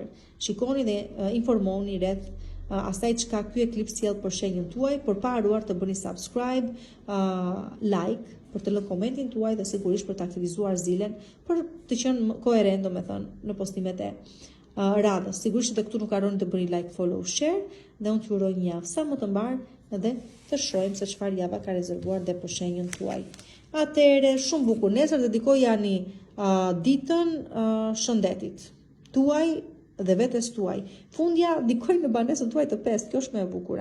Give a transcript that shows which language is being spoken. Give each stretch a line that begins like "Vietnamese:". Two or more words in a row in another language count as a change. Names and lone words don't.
Albanian: Shikoni dhe informoni rreth asaj çka ky eklips sjell për shenjën tuaj, për pa haruar të bëni
English: subscribe, like,
Albanian: për të lënë komentin tuaj dhe sigurisht për të aktivizuar zilen për të qenë koherent, domethënë, në postimet e radhës. Sigurisht që këtu nuk harroni të bëni
English: like, follow, share
Albanian: dhe unë t'ju uroj një javë sa më të mbar dhe të shohim se çfarë java ka rezervuar dhe për shenjën tuaj. Atëherë, shumë bukur. Nesër dedikoj ani ditën shëndetit tuaj dhe vetes tuaj. Fundja dikoj në banesën tuaj të 5, kjo është më e bukura.